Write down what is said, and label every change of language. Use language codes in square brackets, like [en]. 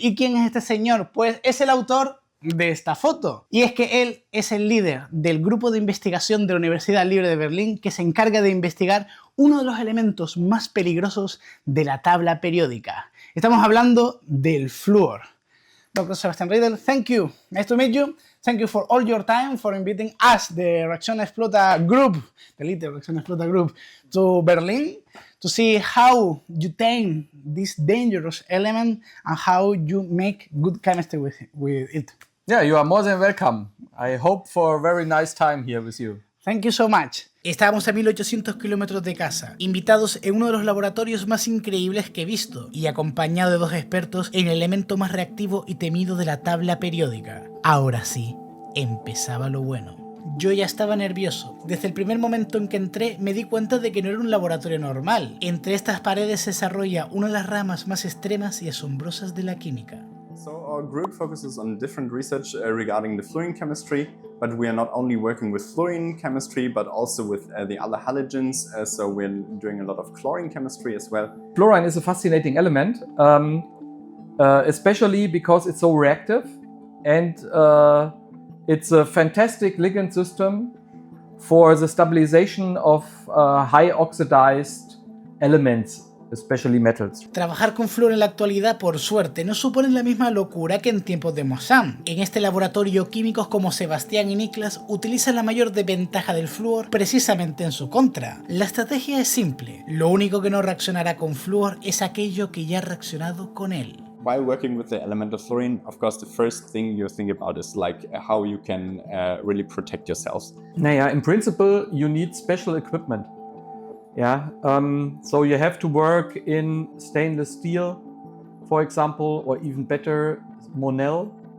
[es] ¿Y quién es este señor? Pues es el autor de esta foto. Y es que él es el líder del grupo de investigación de la Universidad Libre de Berlín que se encarga de investigar uno de los elementos más peligrosos de la tabla periódica. Estamos hablando del flúor. [en] Dr. Sebastian Riedel, thank you. Nice to meet you. Thank you for all your time, for inviting us, the Reacción Explota group, the little Reacción Explota group, to Berlin to see how you tame this dangerous element and how you make good chemistry with it. Yeah, you are more than welcome. I hope for a very nice time here with you. Thank you so much. [es] Estábamos a 1800 kilómetros de casa, invitados en uno de los laboratorios más increíbles que he visto y acompañado de dos expertos en el elemento más reactivo y temido de la tabla periódica. Ahora sí, empezaba lo bueno. Yo ya estaba nervioso. Desde el primer momento en que entré me di cuenta de que no era un laboratorio normal. Entre estas paredes se desarrolla una de las ramas más extremas y asombrosas de la química. [en] So our group focuses on different research regarding the fluorine chemistry, but we are not only working with fluorine chemistry, but also with the other halogens, so we're doing a lot of chlorine chemistry as well. Fluorine is a fascinating element, especially because it's so reactive and it's a fantastic ligand system for the stabilization of high oxidized elements, especially metals. [es] Trabajar con flúor en la actualidad, por suerte, no supone la misma locura que en tiempos de Mosam. En este laboratorio, químicos como Sebastián y Niklas utilizan la mayor desventaja del flúor precisamente en su contra. La estrategia es simple. Lo único que no reaccionará con flúor es aquello que ya ha reaccionado con él. [en] While working with the element of fluorine, of course, the first thing you think about is like how you can really protect yourselves. [de] Naja, [en] in principle, you need special equipment. Yeah, so you have to work in stainless steel, for example, or even better, Monel.